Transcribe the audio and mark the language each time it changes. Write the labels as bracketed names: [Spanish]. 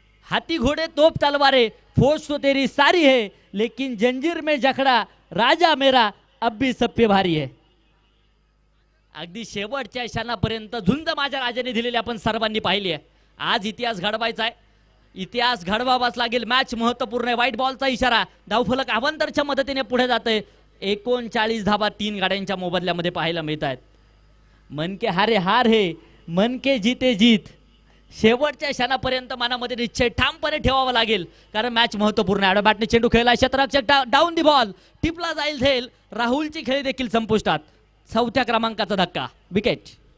[Hindi] हाथी घोडे तोप तलवारे फौज तो तेरी सारी है, लेकिन जंजीर में जखड़ा राजा मेरा अब भी सब पे भारी है. [Marathi] अगदी शेवटच्या क्षणापर्यंत झुंज माझ्या राजाने दिलेली आपण सर्वांनी पाहिली आहे. आज इतिहास घडवायचा आहे. इतिहास घडवावाच लागेल. मॅच महत्त्वपूर्ण आहे. व्हाईट बॉलचा इशारा. धावफलक अवांतरच्या मदतीने पुढे जाते. 39 धावा 3 गाड्यांच्या मोबदल्यामध्ये पाहायला मिळत आहेत. [Hindi] मन के हारे हार हे, मन के जीते जीत. [Marathi] शेवटच्या क्षणापर्यंत मनामध्ये निश्चय ठामपणे ठेवावा लागेल, कारण मॅच महत्त्वपूर्ण आहे. बॅटने चेंडू खेळला. क्षेत्ररक्षक डाऊन दी बॉल. टिपला जाईल झेल. राहुलची खेळी देखील संपुष्टात. 4थ्या क्रमांकाचा धक्का. विकेट.